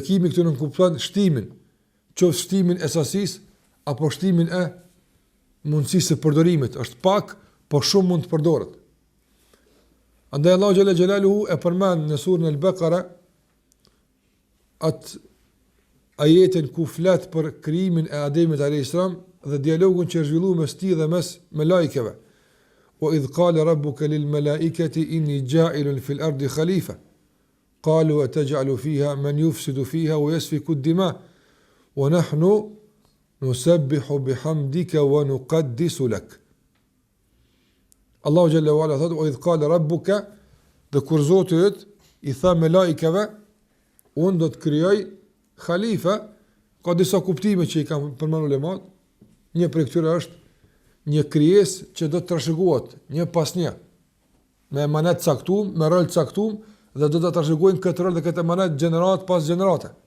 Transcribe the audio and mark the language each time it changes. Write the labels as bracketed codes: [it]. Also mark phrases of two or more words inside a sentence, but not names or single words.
[sq] Dhe bekimi këtu nuk kupton shtimin, qoftë shtimin e sasisë apo shtimin e mundësisë së përdorimit, është pak, po shumë mund të përdoret. Andaj Allahu [ar] جل جلاله [sq] e përmend në surën Al-Baqara atë ajetin ku flet për krijimin e Ademit [ar] عليه السلام [sq] dhe dialogun që është zhvilluar mes tij dhe mes melajkeve. [ar] وإذ قال ربك للملائكة إني جاعل في الأرض خليفة. قالوا أتجعل فيها من يفسد فيها ويسفك الدماء ونحن نسبح بحمدك ونقدس لك. [sq] Allahu [ar] جل وعلا [sq] thot o [ar] إذ قال ربك, [sq] dhe kur Zoti yt i tha me lajkeve, unë do të krijoj khalifa. Ka disa kuptime që i kam përmendur ulemat. Një prej këtyre është një krijesë që do të trashëgohet një pas një, me emanet caktuar, me rol caktuar, dhe do të trashëgojnë këtë rol dhe këtë emanet gjenerat pas gjenerate.